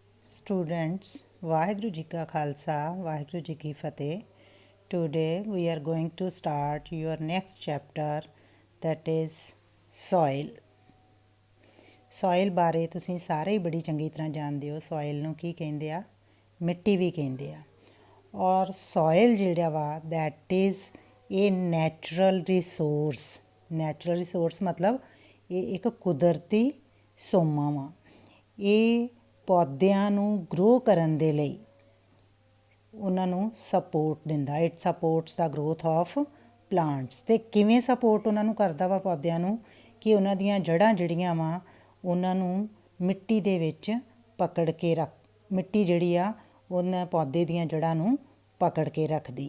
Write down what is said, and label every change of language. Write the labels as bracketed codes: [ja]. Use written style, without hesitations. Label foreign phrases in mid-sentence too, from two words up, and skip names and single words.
[pa] Students, ਵਾਹਿਗੁਰੂ ਜੀ ਕਾ ਖਾਲਸਾ ਵਾਹਿਗੁਰੂ ਜੀ ਕੀ ਫਤਿਹ. [en] Today we are going to start your next chapter, that is soil. [pa] soil ਬਾਰੇ ਤੁਸੀਂ ਸਾਰੇ ਹੀ ਬੜੀ ਚੰਗੀ ਤਰ੍ਹਾਂ ਜਾਣਦੇ ਹੋ. soil ਨੂੰ ਕੀ ਕਹਿੰਦੇ ਆ? ਮਿੱਟੀ ਵੀ ਕਹਿੰਦੇ ਆ. ਔਰ soil ਜਿਹੜਾ ਵਾ [en] that is a natural resource [pa] ਮਤਲਬ ਇਹ ਇੱਕ ਕੁਦਰਤੀ ਸੋਮਾ ਵਾ. ਇਹ ਪੌਦਿਆਂ ਨੂੰ ਗਰੋ ਕਰਨ ਦੇ ਲਈ ਉਹਨਾਂ ਨੂੰ ਸਪੋਰਟ ਦਿੰਦਾ. [en] It supports the growth of plants. [pa] ਅਤੇ ਕਿਵੇਂ ਸਪੋਰਟ ਉਹਨਾਂ ਨੂੰ ਕਰਦਾ ਵਾ ਪੌਦਿਆਂ ਨੂੰ? ਕਿ ਉਹਨਾਂ ਦੀਆਂ ਜੜ੍ਹਾਂ ਜਿਹੜੀਆਂ ਵਾ ਉਹਨਾਂ ਨੂੰ ਮਿੱਟੀ ਦੇ ਵਿੱਚ ਪਕੜ ਕੇ ਮਿੱਟੀ ਜਿਹੜੀ ਆ ਉਹਨਾਂ ਪੌਦੇ ਦੀਆਂ ਜੜ੍ਹਾਂ ਨੂੰ ਪਕੜ ਕੇ ਰੱਖਦੀ ਆ.